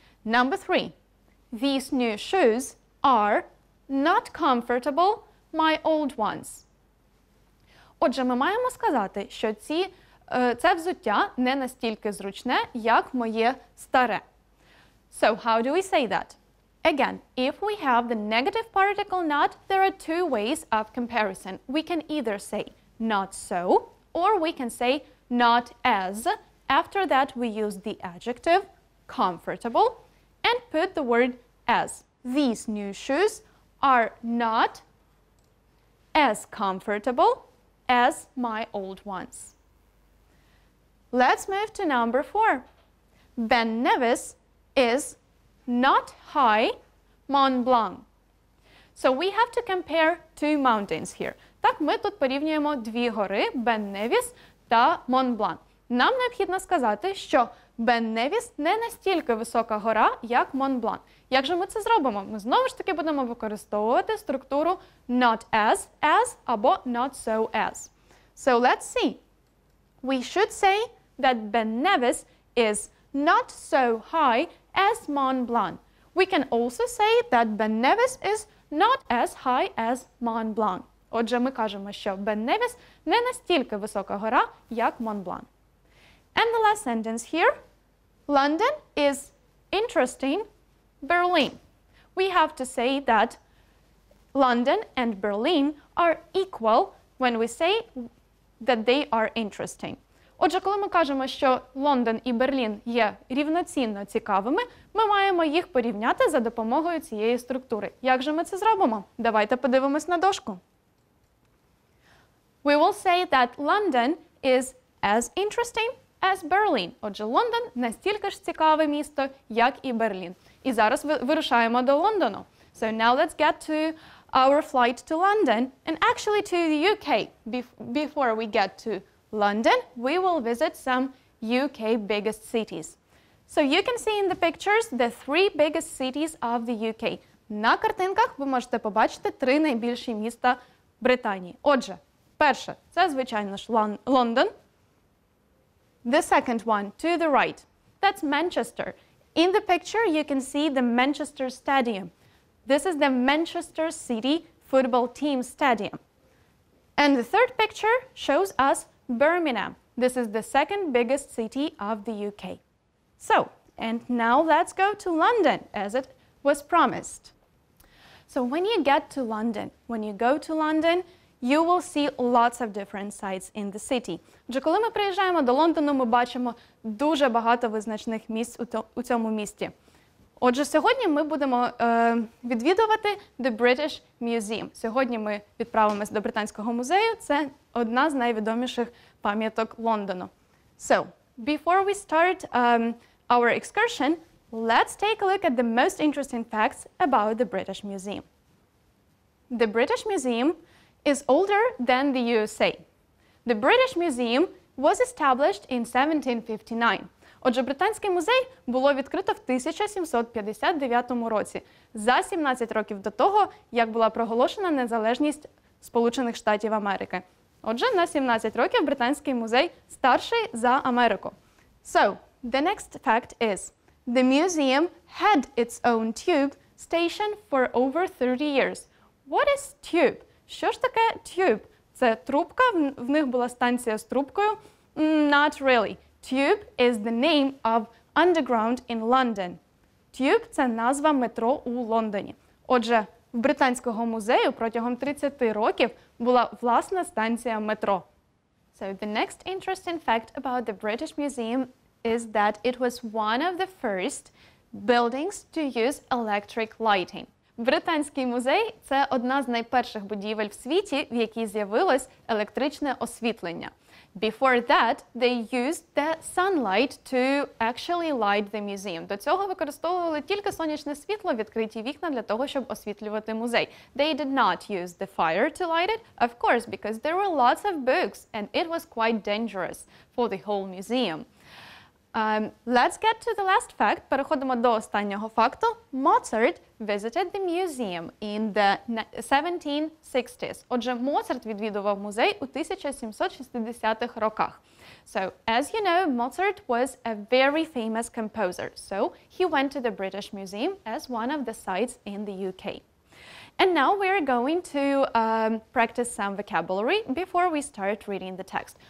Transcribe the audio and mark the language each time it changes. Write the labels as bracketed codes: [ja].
[en] Number 3. These new shoes are not comfortable, my old ones. [uk] Отже, ми маємо сказати, що це взуття не настільки зручне, як моє старе. [en] So, how do we say that? Again, if we have the negative particle not, there are two ways of comparison. We can either say not so, or we can say not as. After that, we use the adjective comfortable and put the word as. These new shoes are not as comfortable as my old ones. Let's move to number 4. Ben Nevis is not high, Mont Blanc. So we have to compare two mountains here. [uk] Так, ми тут порівнюємо дві гори, Ben Nevis та Mont Blanc. Нам необхідно сказати, що Ben Nevis не настільки висока гора, як Mont Blanc. Як же ми це зробимо? Ми знову ж таки будемо використовувати структуру not as або not so as. [en] So let's see. We should say that Ben Nevis is not so high as Mont Blanc. We can also say that Ben Nevis is not as high as Mont Blanc. [uk] Отже, ми кажемо, що Ben Nevis не настільки висока гора, як Mont Blanc. [en] And the last sentence here, London is interesting Berlin. We have to say that London and Berlin are equal when we say that they are interesting. [uk] Отже, коли ми кажемо, що Лондон і Берлін є рівноцінно цікавими, ми маємо їх порівняти за допомогою цієї структури. Як же ми це зробимо? Давайте подивимось на дошку. [en] We will say that London is as interesting as Berlin. [uk] Отже, Лондон настільки ж цікаве місто, як і Берлін. І зараз вирушаємо до Лондону. [en] So now let's get to our flight to London and actually to the UK. Before we get to London, we will visit some UK biggest cities. So you can see in the pictures the 3 biggest cities of the UK. [uk] На картинках ви можете побачити 3 найбільші міста Британії. Отже, перше, це, звичайно ж, Лондон. [en] The second one, to the right, that's Manchester. In the picture, you can see the Manchester Stadium. This is the Manchester City football team stadium. And the third picture shows us Birmingham. This is the second biggest city of the UK. So, and now let's go to London, as it was promised. So when you get to London, when you go to London, you will see lots of different sites in the city. [uk] Отже, коли ми приїжджаємо до Лондону, ми бачимо дуже багато визначних місць у цьому місті. Отже, сьогодні ми будемо відвідувати The British Museum. Сьогодні ми відправимось до Британського музею. Це одна з найвідоміших пам'яток Лондону. [en] So, before we start our excursion, let's take a look at the most interesting facts about the British Museum. The British Museum is older than the USA. The British Museum was established in 1759. [uk] Отже, Британський музей було відкрито в 1759 році, за 17 років до того, як була проголошена незалежність Сполучених Штатів Америки. Отже, на 17 років Британський музей старший за Америку. [en] So, the next fact is, the museum had its own tube station for over 30 years. What is tube? [uk] Що ж таке tube? Це трубка, в них була станція з трубкою? [en] Not really. Tube is the name of underground in London. [uk] Tube – це назва метро у Лондоні. Отже, в Британського музею протягом 30 років була власна станція метро. [en] So the next interesting fact about the British Museum is that it was one of the first buildings to use electric lighting. [uk] Британський музей – це одна з найперших будівель в світі, в якій з'явилось електричне освітлення. [en] Before that, they used the sunlight to actually light the museum. [uk] До цього використовували тільки сонячне світло, відкриті вікна для того, щоб освітлювати музей. [en] They did not use the fire to light it, of course, because there were lots of books and it was quite dangerous for the whole museum. Let's get to the last fact. [uk] Переходимо до останнього факту. [en] Mozart visited the museum in the 1760s. [uk] Отже, Моцарт відвідував музей у 1760-х роках. [en] So, as you know, Mozart was a very famous composer. So, he went to the British Museum as one of the sites in the UK. And now we're going to practice some vocabulary before we start reading the text.